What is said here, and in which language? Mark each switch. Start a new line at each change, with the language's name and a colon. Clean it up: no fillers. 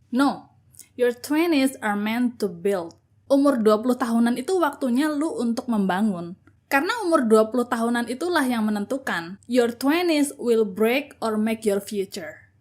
English: No, your 20s are meant to build.
Indonesian: Umur 20 tahunan itu waktunya lu untuk membangun. Karena umur 20 tahunan itulah yang menentukan.
English: Your 20s will break or make your future.